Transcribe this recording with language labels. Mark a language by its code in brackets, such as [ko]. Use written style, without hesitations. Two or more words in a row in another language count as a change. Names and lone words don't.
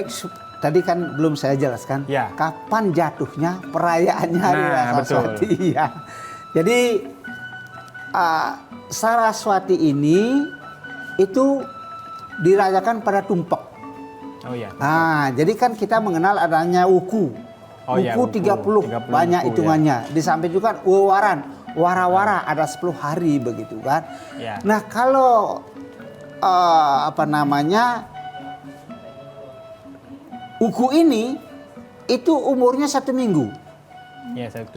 [id] Baik, tadi kan belum saya jelaskan Ya. kapan jatuhnya perayaannya Hari Nah, Raya betul. Saraswati. Ya. Jadi Saraswati ini itu dirayakan pada Tumpek. Oh iya. Nah, jadi kan kita mengenal adanya wuku. Oh iya, wuku wuku. 30, 30 banyak wuku, hitungannya. Di samping juga wawaran, wara-wara ada 10 hari begitu kan. Ya. Nah, kalau wuku ini itu umurnya 1 minggu. Ya, 1 minggu.